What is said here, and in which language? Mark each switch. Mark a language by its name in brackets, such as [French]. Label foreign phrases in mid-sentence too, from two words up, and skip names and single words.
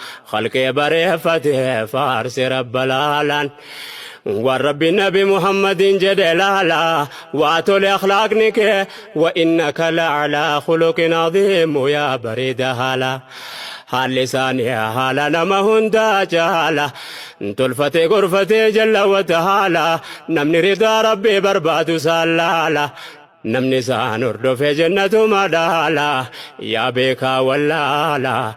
[Oromo] khalqee bareeffate faarse Rabba laalaan. Waan Rabbi Nabi Muhammadin jedhe ilaala, waa tole akhlaaqni kee, [Arabic] وإنك لعلى خلق عظيم [Oromo] yaa bareeda haala. Haalli isaanii haala nama hundaa caala. Tolfatee gorfatee [Arabic] جل وتعالى. [Oromo] Namni ridaa Rabbii barbaadu isaan laala. Namni isaan hordofee jannatu madaala. Yaa beekaa wallaala.